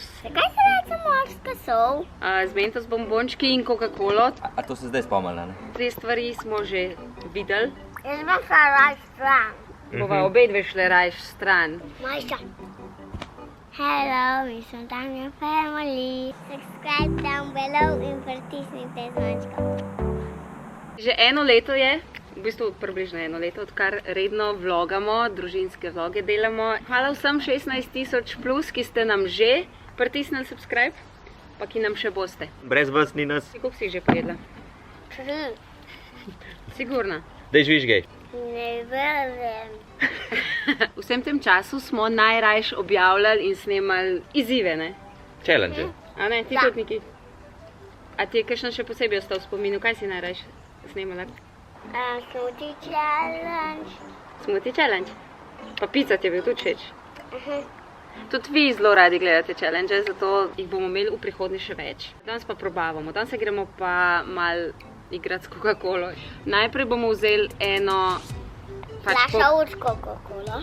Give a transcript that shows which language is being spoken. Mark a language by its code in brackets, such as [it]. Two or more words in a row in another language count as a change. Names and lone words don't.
[sl] Zakaj se reče morska sol? Z mentos bombončki in Coca-Colo. A to se zdaj spomnila, ne? Te stvari smo že videli. Jaz bom šla raj stran. Bova obe dve šle rajš stran. Majša. Hello, mi smo Tanja Family. [en] Subscribe down below [sl] in pritisnite zvončko. Že eno leto je, v bistvu približno eno leto, odkar redno vlogamo, družinske vloge delamo. Hvala vsem 16 000 plus, ki ste nam že pritisnili subscribe, pa ki nam še boste. Brez vas ni nas. Koliko si že pojedla? 3. Sigurna? Dej žvižgej. Ne vem. Vsem tem času smo najrajš objavljali in snemali izzive, ne? Challenge. A ne, ti Da. tudi neki. A ti je kakšen še posebej ostal v spominu? Kaj si najrajš snemala? [en] Smoothie challenge. Smoothie challenge. [sl] Pa pica ti je bil tudi všeč. Tudi vi zelo radi gledate challenge, zato jih bomo imeli v prihodnje še več. Danes pa probavamo. Danes se gremo pa mal igrati s Coca-Colo. Najprej bomo vzeli eno... Flaša Coca-Cola.